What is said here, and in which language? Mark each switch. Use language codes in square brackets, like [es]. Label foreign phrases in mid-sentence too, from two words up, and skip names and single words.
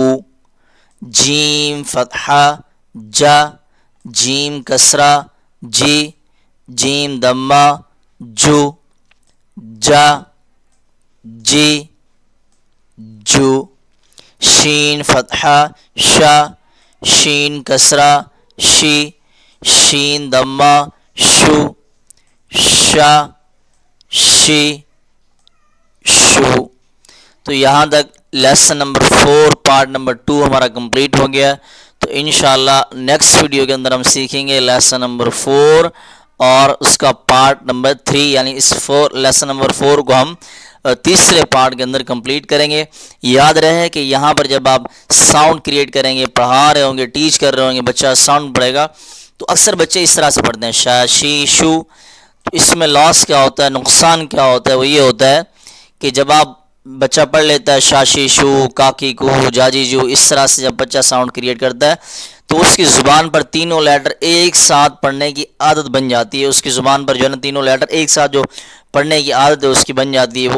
[ur] جیم فتحہ جا، جیم کسرہ جی، جیم ضمہ جو، جا، جی، جو۔ شین فتحہ شا، شین کسرہ شی، شین دمہ شو، شا، شی، شو۔ تو یہاں تک [en] lesson number 4 part number 2 [ur] ہمارا کمپلیٹ ہو گیا۔ تو انشاءاللہ [en] next video [ur] کے اندر ہم سیکھیں گے [en] lesson number 4 [ur] اور اس کا [en] part number 3, [ur] یعنی اس [en] lesson number 4 [ur] کو ہم تیسرے پارٹ کے اندر کمپلیٹ کریں گے۔ یاد رہے کہ یہاں پر جب آپ [en] sound create [ur] کریں گے، پڑھا رہے ہوں گے، ٹیچ کر رہے ہوں گے، بچہ ساؤنڈ پڑھے گا تو اکثر بچے اس طرح سے پڑھتے ہیں شا، شی، شو۔ تو اس میں لاس کیا ہوتا ہے، نقصان کیا ہوتا ہے، وہ یہ ہوتا ہے کہ جب آپ بچہ پڑھ لیتا ہے شاشی شو، کاکی کو، جاجی جو، اس طرح سے جب بچہ [en] sound create [ur] کرتا ہے تو اس کی زبان پر تینوں لیٹر ایک ساتھ پڑھنے کی عادت بن جاتی ہے۔ اس کی زبان پر جو ہے نا تینوں لیٹر ایک ساتھ جو پڑھنے کی عادت ہے اس کی بن جاتی ہے وہ۔